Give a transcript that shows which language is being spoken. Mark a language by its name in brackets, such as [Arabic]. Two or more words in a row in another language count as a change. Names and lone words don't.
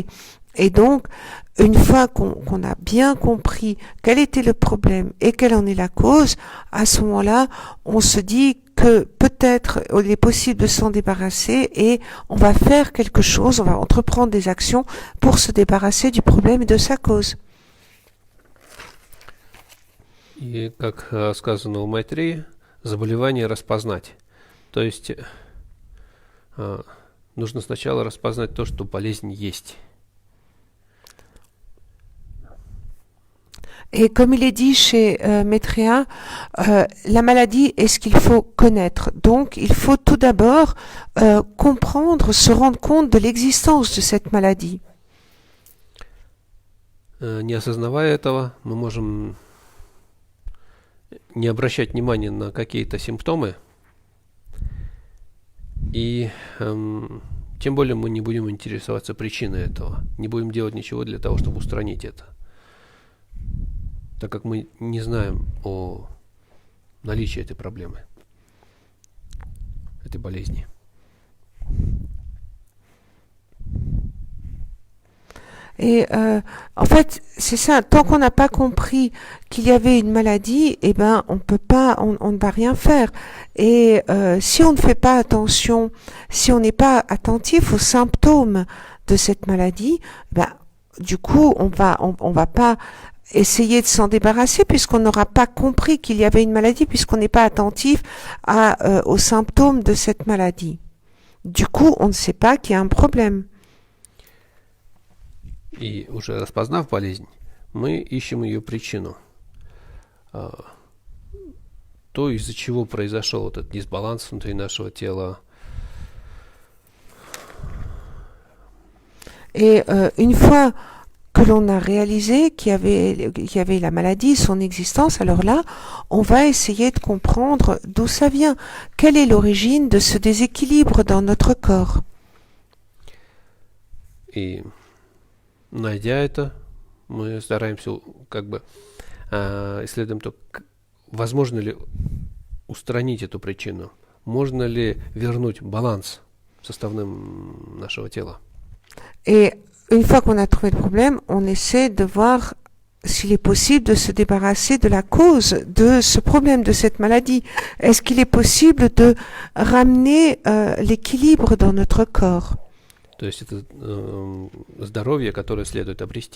[French] Et donc, une fois qu'on a bien compris quel était le problème et quelle en est la cause, à ce moment-là, on se dit que peut-être il est possible de s'en débarrasser et on va faire quelque chose, on va entreprendre des actions pour se débarrasser du problème et de sa cause. [Russian] И как сказано у Майтреи, заболевание распознать. То есть нужно сначала распознать то, что болезнь есть. [French] Et comme il est dit chez Maitreya, la maladie est ce qu'il faut connaître. Donc, il faut tout d'abord comprendre, se rendre compte de l'existence de cette maladie. [Russian] Не осознавая этого, мы можем не обращать внимания на какие-то симптомы, и тем более мы не будем интересоваться причиной этого, не будем делать ничего для того, чтобы устранить это, так как мы не знаем о наличии этой проблемы, этой болезни. [French] Et en fait, c'est ça. Tant qu'on n'a pas compris qu'il y avait une maladie, eh ben, on peut pas, on ne va rien faire. Et si on ne fait pas attention, si on n'est pas attentif aux symptômes de cette maladie, ben, du coup, on va pas essayer de s'en débarrasser puisqu'on n'aura pas compris qu'il y avait une maladie, puisqu'on n'est pas attentif aux symptômes de cette maladie. Du coup, on ne sait pas qu'il y a un problème. [Russian] И уже распознав болезнь, мы ищем ее причину. То, из-за чего произошел этот дисбаланс внутри нашего тела. [French] Et une fois que l'on a réalisé qu'il y avait la maladie, son existence, alors là, on va essayer de comprendre d'où ça vient. Quelle est l'origine de ce déséquilibre dans notre corps? [Russian] И найдя это, мы стараемся исследуем то, возможно ли устранить эту причину, можно ли вернуть баланс составным нашего тела. [French] Et une fois qu'on a trouvé le problème, on essaie de voir s'il est possible de se débarrasser de la cause de ce problème, de cette maladie. Est-ce qu'il est possible de ramener l'équilibre dans notre corps? [Russian] То есть это здоровье, которое следует обрести.